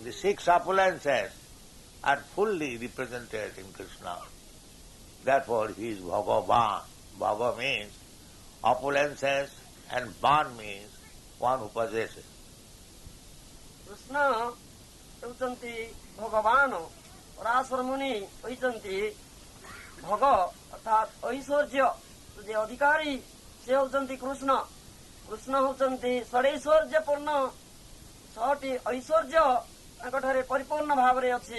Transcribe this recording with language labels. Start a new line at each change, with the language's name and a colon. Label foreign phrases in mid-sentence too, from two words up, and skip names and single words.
English: The six opulences are fully represented in Krishna. Therefore, he is Bhagavan. Bhaga means opulences and Van means one who possesses.
Odia: Krishna heଉଛନ୍ତି ଭଗବାନ ପରାଶର ମୁନି କହିଛନ୍ତି ଭଗ ଅର୍ଥାତ୍ ଐଶ୍ୱର୍ଯ୍ୟ ଯେ ଅଧିକାରୀ ସେ ହେଉଛନ୍ତି କୃଷ୍ଣ. କୃଷ୍ଣ ହେଉଛନ୍ତି ଷଡ଼ୈଶ୍ୱର୍ଯ୍ୟପୂର୍ଣ୍ଣ 6ଟି ଐଶ୍ୱର୍ଯ୍ୟ ତାଙ୍କଠାରେ ପରିପୂର୍ଣ୍ଣ ଭାବରେ ଅଛି.